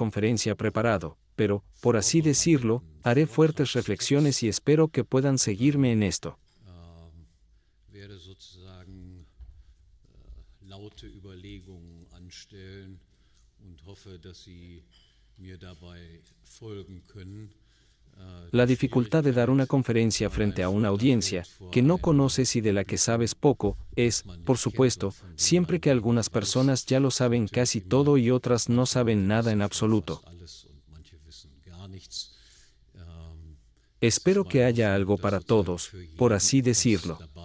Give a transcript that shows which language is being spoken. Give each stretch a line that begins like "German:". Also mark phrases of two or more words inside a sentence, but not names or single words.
Spanish: conferencia preparado, pero, por así decirlo, haré fuertes reflexiones y espero que puedan seguirme en esto.
German: Werde sozusagen laute Überlegungen anstellen und hoffe, dass Sie mir dabei folgen können.
Spanish: La dificultad de dar una conferencia frente a una audiencia que no conoces y de la que sabes poco es, por supuesto, siempre que algunas personas ya lo saben casi todo y otras no saben nada en absoluto. Espero que haya algo para todos, por así decirlo.